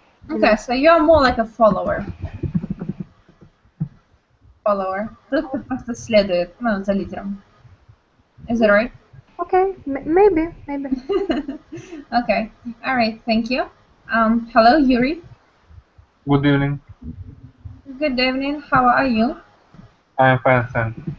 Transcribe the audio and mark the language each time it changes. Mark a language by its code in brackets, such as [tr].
[en] Okay, so you're more like a follower. [ru] Тот, кто просто следует, ну, за лидером. [en] Is that right? Okay, maybe. Okay, all right, thank you. Hello, Yuri. Good evening. Good evening. How are you? I am fine, thanks.